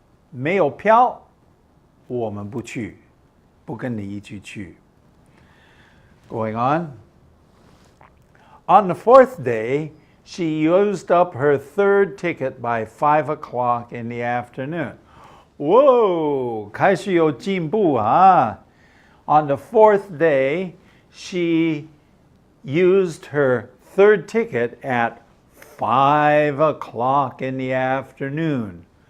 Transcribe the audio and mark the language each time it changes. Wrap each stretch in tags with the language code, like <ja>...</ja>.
<zh>没有票，我们不去，不跟你一起去。</zh> <en>Going on. On the 4th day, she used up her 3rd ticket by 5 o'clock in the afternoon.</en> <zh>Whoa, 开始有进步啊。</zh> <en>On the 4th day, she used her 3rd ticket at 5 o'clock in the afternoon.</en>